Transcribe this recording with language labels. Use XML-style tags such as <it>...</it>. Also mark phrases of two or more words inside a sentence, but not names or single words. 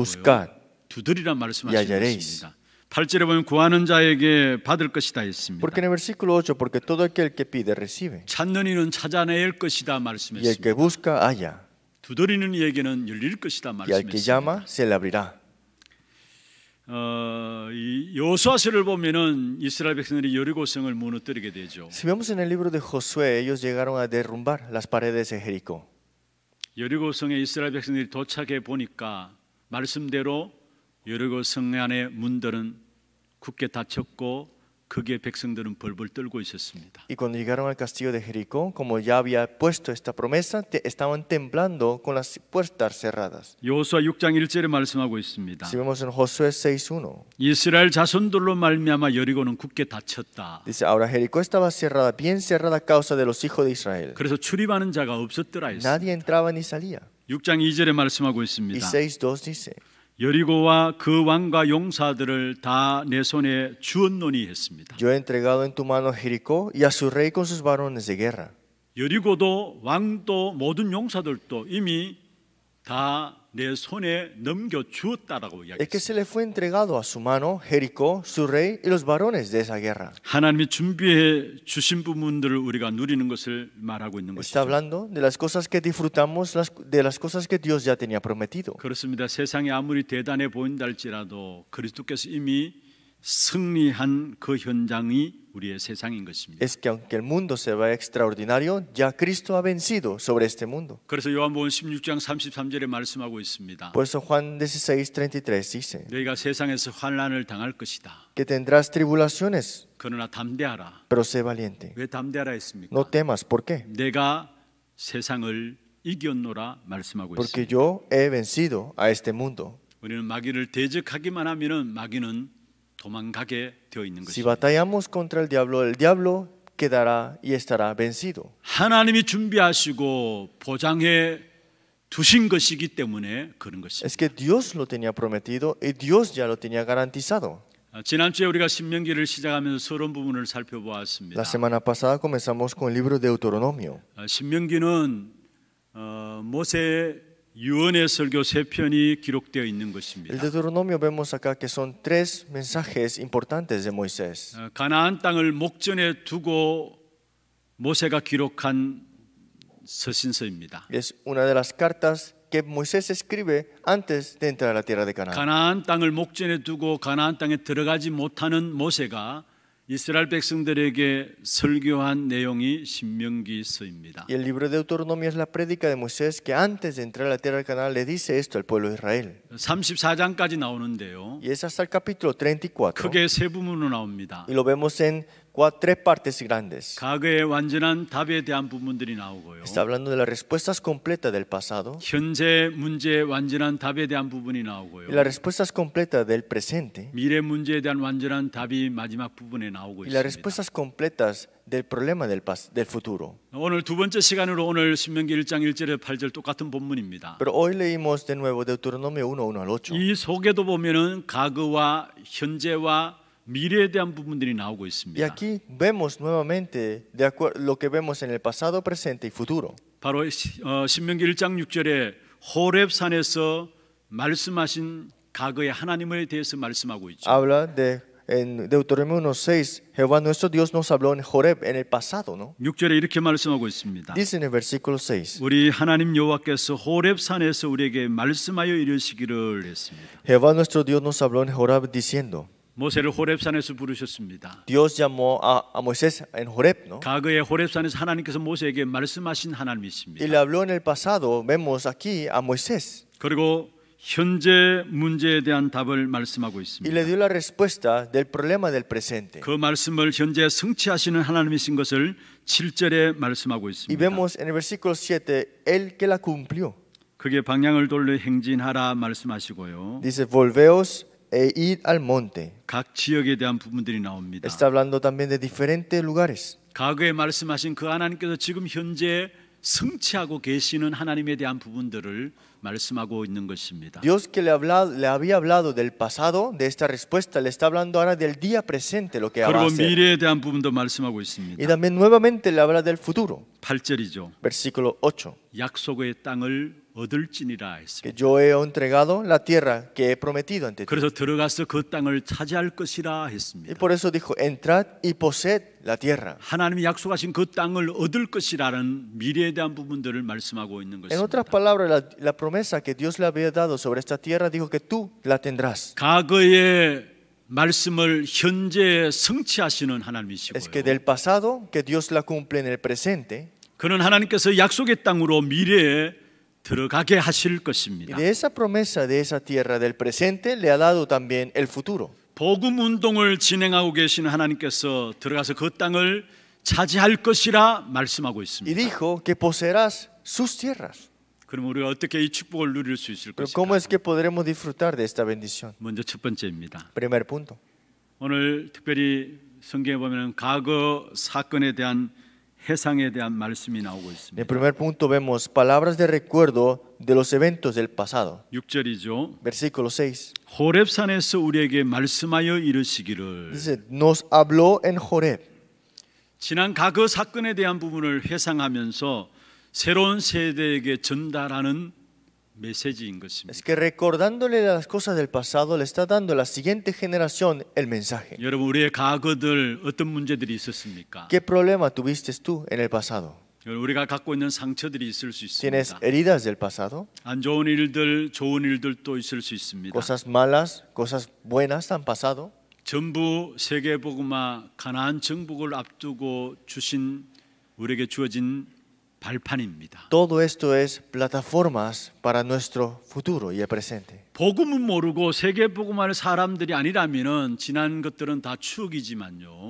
<es>buscad.</es> <ko>두드리라 말씀하시는</ko> <es>hallaréis.</es> <ko>것입니다. 8절에 보면 구하는 자에게 받을 것이다 했습니다.</ko> <es>Porque en el versículo 8, porque todo aquel que pide recibe,</es> <ko>찾는 이는 찾아낼 것이다</ko> <es>y el que</es> <ko>말씀했습니다.</ko> <es>busca halla,</es> <ko>두드리는 이에게는 열릴 것이다</ko> <es>y al que</es> <ko>말씀했습니다.</ko> <es>llama se le abrirá.</es> <ko>이 여호수아서를 보면은 이스라엘 백성들이 여리고성을 무너뜨리게 되죠.</ko> <es>Si vemos en el libro de Josué, ellos llegaron a derrumbar las paredes de Jericó.</es> <ko>여리고성에 이스라엘 백성들이 도착해 보니까 말씀대로 여리고성 안의 문들은 굳게 닫혔고 거기에 백성들은 벌벌 떨고 있었습니다.</ko> <es>Y cuando llegaron al castillo de Jericó, como ya había puesto esta promesa, estaban temblando con las puertas cerradas.</es> <ko>여호수아 6장 1절에 말씀하고 있습니다.</ko> <es>Si vemos en Josué 6:1,</es> <ko>이스라엘 자손들로 말미암아 여리고는 굳게 닫혔다.</ko> <es>dice, ahora Jericó estaba cerrada, bien cerrada a causa de los hijos de Israel.</es> <ko>그래서 출입하는 자가 없었더라 했습니다.</ko> <es>Nadie entraba ni salía.</es> <ko>6장 2절에 말씀하고</ko> <es>Y</es> <ko>있습니다.</ko> <es>6:2 dice,</es> <ko>여리고와 그 왕과 용사들을 다 내 손에 주었노니 했습니다.</ko> <es>yo he entregado en tu mano a Jericó y a su rey con sus varones de guerra.</es> <ko>여리고도 왕도 모든 용사들도 이미 다 내 손에 넘겨 주었다라고</ko> <es>Es que se</es> <ko>이야기했습니다.</ko> <es>le fue entregado a su mano Jericó, su rey y los varones de esa guerra.</es> <ko>하나님이 준비해 주신 부분들을 우리가 누리는 것을 말하고 있는</ko> <es>Está</es> <ko>것이죠.</ko> <es>hablando de las cosas que disfrutamos, de las cosas que Dios ya tenía prometido.</es> <ko>그렇습니다. 세상이 아무리 대단해 보인다 할지라도 그리스도께서 이미 승리한 그 현장이 우리의 세상인 것입니다.</ko> <es>Es que aunque el mundo se vea extraordinario, ya Cristo ha vencido sobre este mundo.</es> <ko>그래서 요한복음 16장 33절에 말씀하고 있습니다.</ko> <es>Por eso Juan 16:33 dice</es> <ko>너희가 세상에서 환난을 당할 것이다.</ko> <es>que tendrás tribulaciones,</es> <ko>그러나 담대하라.</ko> <es>pero sé valiente.</es> <ko>왜 담대하라 했습니까?</ko> <es>No temas, ¿por qué?</es> <ko>내가 세상을 이겼노라 말씀하고</ko> <es>Porque</es> <ko>있습니다.</ko> <es>yo he vencido a este mundo.</es> <ko>우리는 마귀를 대적하기만 하면은 마귀는 도망가게 되어 있는</ko> <es>Si</es> <ko>것입니다.</ko> <es>batallamos contra el diablo quedará y estará vencido.</es> <ko>하나님이 준비하시고 보장해 두신 것이기 때문에 그런 것입니다.</ko> <es>Es que Dios lo tenía prometido y Dios ya lo tenía garantizado.</es> <ko>지난주에 우리가 신명기를 시작하면서 서론 부분을 살펴보았습니다.</ko> <es>La semana pasada comenzamos con el libro de Deuteronomio.</es> <ko>신명기는 모세 유언의 설교 3편이 기록되어 있는</ko> <es>El</es> <ko>것입니다.</ko> <es>Deuteronomio vemos acá que son 3 mensajes importantes de Moisés.</es> <ko>가나안 땅을 목전에 두고 모세가 기록한 서신서입니다.</ko> <es>Es una de las cartas que Moisés escribe antes de entrar a la tierra de Canaán.</es> <ko>가나안 땅을 목전에 두고 가나안 땅에 들어가지 못하는 모세가 이스라엘 백성들에게 설교한 내용이 신명기서입니다.</ko> <es>Y el libro de Deuteronomio es la prédica de Moisés que antes de entrar a la tierra de Canaán le dice esto al pueblo de Israel.</es> <ko>34장까지 나오는데요.</ko> <es>Y es hasta el capítulo 34.</es> <ko>크게 세 부분으로 나옵니다.</ko> <es>Y lo vemos en 3 partes grandes.</es> <ko>과거의 완전한 답에 대한 부분들이 나오고요.</ko> <es>Está hablando de las respuestas completas del pasado</es> <ko>현재 문제의 완전한 답에 대한 부분이</ko> <es>y</es> <ko>나오고요.</ko> <es>las respuestas completas del presente</es> <ko>미래 문제에 대한 완전한 답이 마지막 부분에 나오고</ko> <es>y las</es> <ko>있습니다.</ko> <es>respuestas completas del problema del futuro.</es> <ko>오늘 두 번째 시간으로 오늘 신명기 1장 1절에 8절 똑같은 본문입니다.</ko> <es>Pero hoy leímos de nuevo Deuteronomio 1:1 al 8.</es> <ko>이 속에도 보면은 과거와 현재와 미래에 대한 부분들이 나오고</ko> <es>Y</es> <ko>있습니다.</ko> <es>aquí vemos nuevamente lo que vemos en el pasado, presente y futuro.</es> <ko>바로 신명기 1장 6절에 호렙산에서 말씀하신 과거의 하나님에 대해서 말씀하고 있죠.</ko> <es>Habla de en Deuteronomio 1:6, Jehová nuestro Dios nos habló en Horeb en el pasado, ¿no?</es> <ko>6절에 이렇게 말씀하고 있습니다.</ko> <es>Dice en el versículo 6,</es> <ko>우리 하나님 여호와께서 호렙산에서 우리에게 말씀하여 이르시기를 했습니다.</ko> <es>Jehová nuestro Dios nos habló en Horeb diciendo,</es> <ko>모세를 호렙산에서 부르셨습니다.</ko> <es>Dios llamó a Moisés en Horeb, ¿no?</es> <ko>과거에 호렙산에서 하나님께서 모세에게 말씀하신</ko> <es>Y</es> <ko>하나님이십니다.</ko> <es>le habló en el pasado, vemos aquí a Moisés.</es> <ko>그리고 현재 문제에 대한 답을 말씀하고</ko> <es>Y le</es> <ko>있습니다.</ko> <es>dio la respuesta del problema del presente.</es> <ko>그 말씀을 현재 성취하시는 하나님이신 것을 7절에 말씀하고</ko> <es>Y</es> <ko>있습니다.</ko> <es>vemos en el versículo 7, Él que la cumplió.</es> <ko>그게 방향을 돌려 행진하라 말씀하시고요.</ko> <es>Dice, volveos e id al monte.</es> <ko>각 지역에 대한 부분들이 나옵니다.</ko> <es>Está hablando también de diferentes lugares.</es> <ko>과거에 말씀하신 그 하나님께서 지금 현재 성취하고 계시는 하나님에 대한 부분들을 말씀하고 있는 것입니다.</ko> <es>Dios que le había hablado del pasado, de esta respuesta, le está hablando ahora del día presente, lo que va a</es> <ko>그리고</ko> <es>hacer.</es> <ko>미래에 대한 부분도 말씀하고</ko> <es>Y</es> <ko>있습니다.</ko> <es>también nuevamente le habla del futuro.</es> <ko>8절이죠.</ko> <es>Versículo 8.</es> <ko>약속의 땅을 얻을지니라 했습니다.</ko> <es>Que yo he entregado la tierra que he prometido ante ti.</es> <ko>그래서 들어가서 그 땅을 차지할 것이라</ko> <es>Y</es> <ko>했습니다.</ko> <es>por eso dijo, entrad y poseed la tierra.</es> <ko>하나님이 약속하신 그 땅을 얻을 것이라는 미래에 대한 부분들을 말씀하고 있는</ko> <es>En otras</es> <ko>것입니다.</ko> <es>palabras, la promesa que Dios le había dado sobre esta tierra dijo que tú la tendrás.</es> <ko>과거의 말씀을 현재 성취하시는 하나님이시고요.</ko> <es>Es que del pasado, que Dios la cumple en el presente,</es> <ko>그는 하나님께서 약속의 땅으로 미래에 들어가게 하실</ko> <es>y</es> <ko>것입니다.</ko> <es>de esa promesa de esa tierra del presente le ha dado también el futuro.</es> <ko>복음 운동을 진행하고 계시는 하나님께서 들어가서 그 땅을 차지할 것이라 말씀하고</ko> <es>Y</es> <ko>있습니다.</ko> <es>dijo que poseerás sus tierras.</es> <ko>그럼 우리가 어떻게 이 축복을 누릴 수 있을</ko> <es>Pero ¿cómo</es> <ko>것일까?</ko> <es>es que podremos disfrutar de esta bendición?</es> <ko>먼저 첫 번째입니다.</ko> <es>Primer punto.</es> <ko>오늘 특별히 성경에 보면 과거 사건에 대한 해상에 대한 말씀이 나오고</ko> <es>En el</es> <ko>있습니다.</ko> <es>primer punto vemos palabras de recuerdo de los eventos del pasado.</es> <ko>6절이죠.</ko> <es>Versículo 6.</es> <ko>호렙산에서 우리에게 말씀하여 이르시기를.</ko> <es>Dice, nos habló en Horeb.</es> <ko>지난 과거 사건에 대한 부분을 회상하면서 새로운 세대에게 전달하는 메시지인 것입니다.</ko> <es>Es que recordándole las cosas del pasado le está dando a la siguiente generación el mensaje.</es> <ko>여러분, 우리의 과거들 어떤 문제들이 있었습니까?</ko> <es>¿Qué problema tuviste tú en el pasado?</es> <ko>우리가 갖고 있는 상처들이 있을 수</ko> <es>¿Tienes</es> <ko>있습니다.</ko> <es>heridas del pasado?</es> <ko>안 좋은 일들, 좋은 일들도 있을 수 있습니다.</ko> <es>Cosas malas, cosas buenas han pasado.</es> <ko>전부 세계복음화 가나안 정복을 앞두고 주신 우리에게 주어진 발판입니다.</ko> <es>Todo esto es plataformas para nuestro futuro y el presente.</es> <ko>복음은 모르고 세계복음화를 사람들이 아니라면은 지난 것들은 다 추억이지만요.</ko>